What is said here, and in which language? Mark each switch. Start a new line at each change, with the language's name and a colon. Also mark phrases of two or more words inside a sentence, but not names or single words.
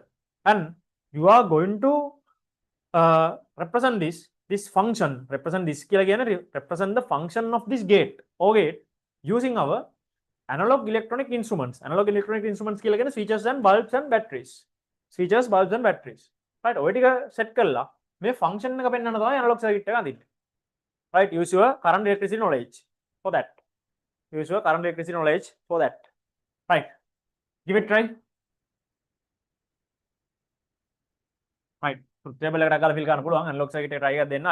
English: And you are going to represent this function. Represent this represent the function of this gate or gate using our analog electronic instruments. Analog electronic instruments switches and bulbs and batteries. Switches, bulbs and batteries. Right?
Sinhala: ඔය ටික set කරලා මේ function එක පෙන්වන්න තමයි
English: analog circuit
Sinhala: එක අඳින්නේ.
English: Right? Use your current electricity knowledge for that. Right? Give it a try. Right? Truth table
Sinhala: එකට අකලා fill කරන්න පුළුවන්.
English: Analog circuit
Sinhala: එක try එකක් දෙන්න.